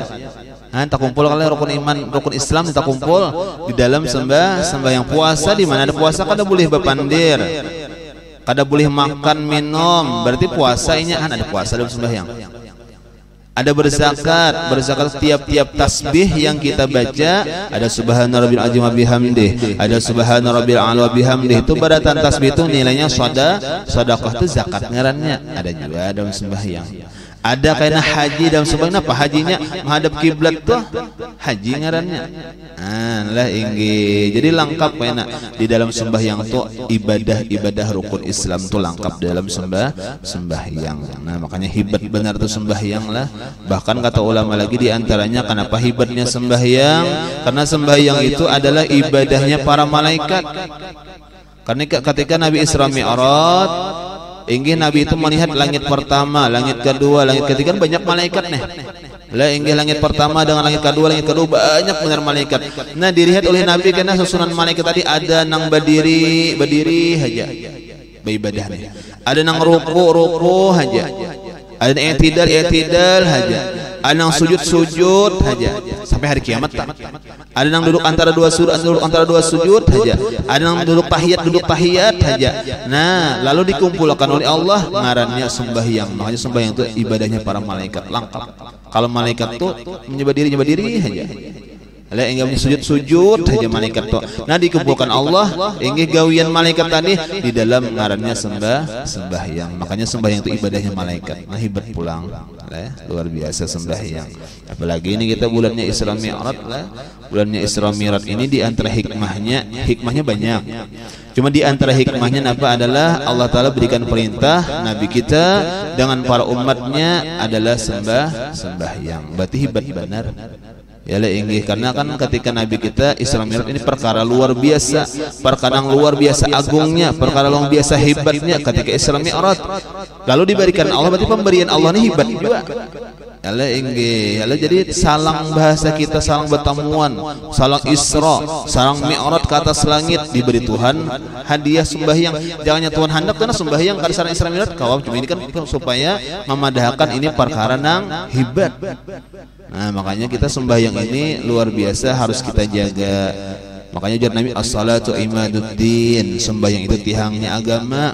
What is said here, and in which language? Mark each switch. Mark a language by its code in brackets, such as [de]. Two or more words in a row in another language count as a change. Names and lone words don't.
[id] Nah, tak kumpul kali rukun iman, rukun Islam tak kumpul di dalam sembahyang puasa. [bjn] Di mana ada puasa kada boleh bepandir, kada boleh makan minum, berarti puasa ini ada puasa dalam sembahyang. [id] Ada berzakat, tiap-tiap tasbih yang kita baca ada [ar] subhana rabbil azim wa bihamdih, [id] ada [ar] subhana rabbil a'la wa bihamdih. [bjn] Itu baratan tasbih itu nilainya sedekah itu zakat ngarannya. [id] Ada juga dalam sembahyang. Ada kaitan haji dalam sembahyang. Apa hajinya? [bjn] Menghadap kiblat tuh haji ngarannya. Lah inggi. [id] Jadi lengkap kaitan di dalam sembahyang tuh ibadah rukun Islam tuh lengkap dalam sembahyang. Nah, makanya hebat benar tuh sembahyang lah. Bahkan kata ulama lagi di antaranya kenapa hebatnya sembahyang? Karena sembahyang itu adalah ibadahnya para malaikat. Karena ketika Nabi Isra Mi'raj, inggih Nabi itu melihat langit pertama, langit kedua, langit ketiga, banyak malaikat nih. Lah inggih langit pertama dengan langit kedua banyak benar malaikat. Nah, dilihat oleh Nabi karena susunan malaikat tadi ada nang berdiri aja beribadah nih. Ada nang ruku aja. Ada nang i'tidal aja. Ada nang sujud aja sampai hari kiamat tak. Ada nang duduk antara dua sujud aja. Ada nang duduk tahiyat aja. Nah, lalu dikumpulkan oleh Allah ngarannya sembahyang. Makanya sembahyang itu ibadahnya para malaikat lengkap. Kalau malaikat tuh menyembah diri aja. [bjn] Lah enggak sujud aja malaikat tuh. Nah, dikumpulkan Allah inggih gawian malaikat tadi di dalam ngarannya sembahyang. [id] Makanya sembahyang itu ibadahnya malaikat. [bjn] Nah, hebat pulang. Luar biasa sembahyang. [id] Apalagi ini kita bulannya Isra Mi'raj lah. Bulannya Isra Mi'raj ini di antara hikmahnya banyak. Cuma di antara hikmahnya apa adalah Allah Ta'ala berikan perintah Nabi kita dengan para umatnya adalah sembahyang. Berarti hebat benar. Ya lah inggih, karena kan ketika Nabi kita Isra Mi'raj ini perkara luar biasa, perkara luar biasa agungnya, perkara luar biasa hebatnya ketika Isra Mi'raj. Lalu diberikan Allah, berarti pemberian Allah ini hebat juga. [bjn] Ya lah inggih, ya lah jadi salang bahasa kita, salang bertemuan, salang Isra, salang Mi'raj ke atas langit diberi Tuhan hadiah sembahyang. Jangannya Tuhan hendak karena sembahyang kada sareng Isra Mi'raj kawam, cuma ini kan supaya memadahkan ini perkara nang hebat. [id] Nah, makanya kita sembahyang ini luar biasa harus kita jaga. Makanya ujar Nabi [ar] as-salatu imaduddin, [id] sembahyang itu tiangnya agama.